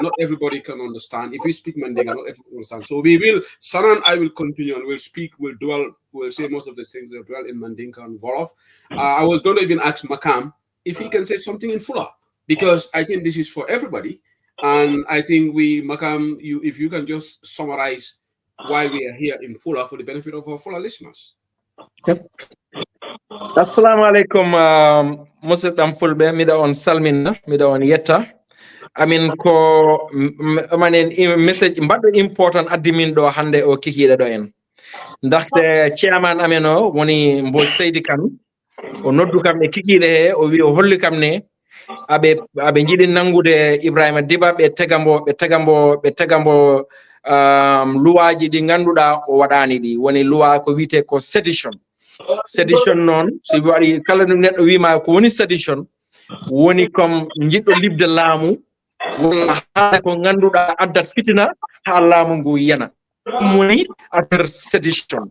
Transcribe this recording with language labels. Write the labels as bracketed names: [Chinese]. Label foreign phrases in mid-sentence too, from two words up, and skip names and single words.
[English] Not everybody can understand. If we speak Mandinka, not everyone understand. So we will, Sana and I will continue and we'll speak, we'll say most of the things that dwell in Mandinka and Wolof. I was going to even ask Makam if he can say something in Fula, because I think this is for everybody. And I think Makam, if you can just summarize why we are here in Fula for the benefit of our Fula listeners. Yep. [Arabic] السلام عليكم, [Fula] Musitam Fulbe, mida on Salmina, mida on Yetta. [English] I mean, [Fula] ko message mbaddo important addimin do hande o kikida do en. Ndaxte chairman ameno woni Mbodj Seydi Kane o noddu kam e kikide he o wi o holli kam ne abe jiɗi nangude Ebrima Dibba be tegambo luwaji ɗi ganduɗa o waɗani ɗi woni luwa ko wite ko sedition noon so waɗi kala ɗum neɗɗo wima ko woni sedition woni comme jiɗɗo libde laamu walla haala ko ganduɗa addat fitina ha laamu ngu yana ɗum woni affaire sedition.